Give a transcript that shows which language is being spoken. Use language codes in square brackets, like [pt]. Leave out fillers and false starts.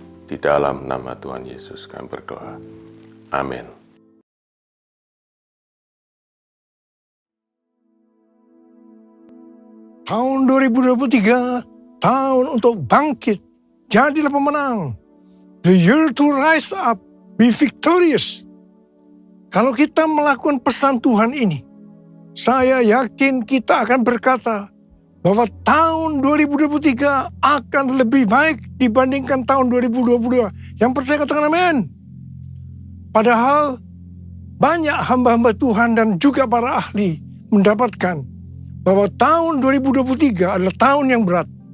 [id] Di dalam nama Tuhan Yesus kami berdoa. Amin. Tahun 2023, tahun untuk bangkit, jadilah pemenang. [en] The year to rise up, be victorious. [id] Kalau kita melakukan pesan Tuhan ini, saya yakin kita akan berkata bahwa tahun 2023 akan lebih baik dibandingkan tahun 2022. Yang percaya katakan amin. Padahal banyak hamba-hamba Tuhan dan juga para ahli mendapatkan bahwa tahun 2023 adalah tahun yang berat.